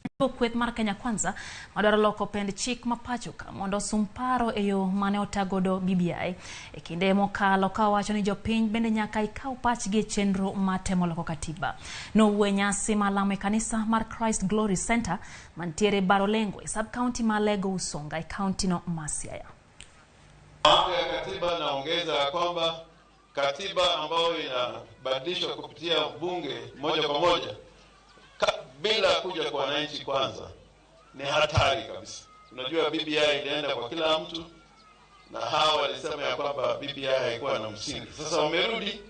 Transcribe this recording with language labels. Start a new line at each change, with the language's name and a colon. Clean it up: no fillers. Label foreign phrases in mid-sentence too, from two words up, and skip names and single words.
Luo (Kenya and Tanzania): Kweth mar Kenya Kwanza madwaro loko pend chik mapachoka mondo sumparo e yo mane otagodo BBI e kinde mokalo ka wacho ni jopiny bende nyaka ikaw pachgi e chenro matemo loko katiba. Nowuoyo nyasi malamo e kanisa mar Christ Glory Center mantiere Barolengo e sub-county ma Lego Usonga e county no Siaya.
Swahili: Mambo ya katiba naongeza kwamba katiba ambayo inabadilishwa kupitia bunge moja kwa moja bila kuja kwa wananchi kwanza ni hatari kabisa. Unajua BBI ilienda kwa kila mtu na hawa walisema ya kwamba BBI haikuwa na msingi.